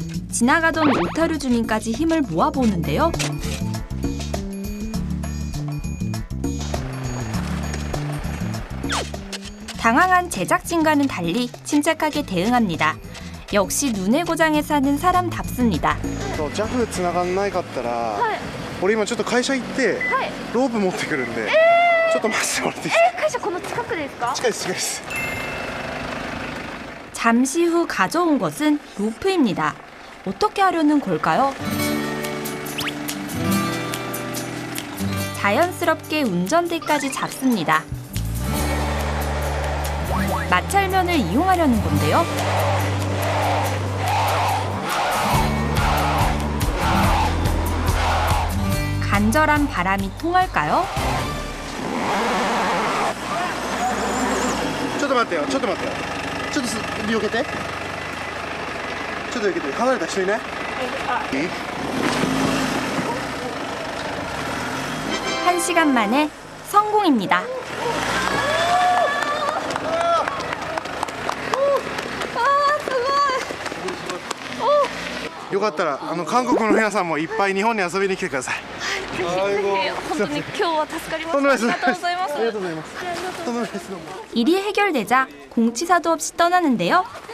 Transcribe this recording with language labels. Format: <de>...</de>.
<ko>지나가던 오타루 주민까지 힘을 모아보는데요. 당황한 제작진과는 달리 침착하게 대응합니다. 역시 눈의 고장에 사는 사람답습니다.</ko> <ja>JAF つながんないかったら、俺今ちょっと会社行ってロープ持ってくるんで、ちょっと待ってもらっていいですか？会社この近くですか? 近いです近いです。</ja> <ko>잠시 후 가져온 것은 로프입니다. 어떻게 하려는 걸까요? 자연스럽게 운전대까지 잡습니다. 마찰면을 이용하려는 건데요. 간절한 바람이 통할까요?</ko> <ja>ちょっと待ってよちょっと待ってよ。ちょっと避けて。ちょっと避けて。離れた人いない？いい？</ja> <ko>1시간 만에 성공입니다.</ko> <ja>よかったら韓国の皆さんもいっぱい日本に遊びに来てください。本当に今日は助かりました。ありがとうございます。ありがとうございます。とんでもないです。どうも。</ja> <ko>일이 해결되자 공치사도 없이 떠나는데요.</ko>